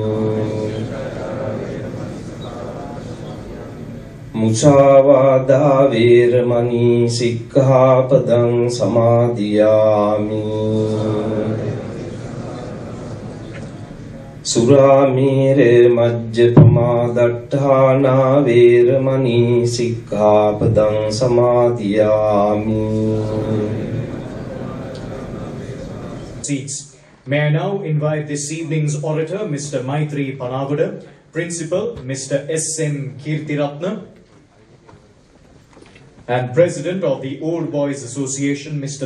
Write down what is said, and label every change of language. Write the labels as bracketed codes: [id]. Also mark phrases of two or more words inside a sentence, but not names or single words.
[pi] Musāvādā vērmani sikkhapadaṃ samādhiyāmi Surāmērē majjapamādāṭṭhānā vērmani sikkhapadaṃ samādhiyāmi [en] Seats. May I now invite this evening's orator, Mr. Maitri Panagoda, Principal, Mr. S.M. Kirtiratna, and President of the Old Boys Association, Mr.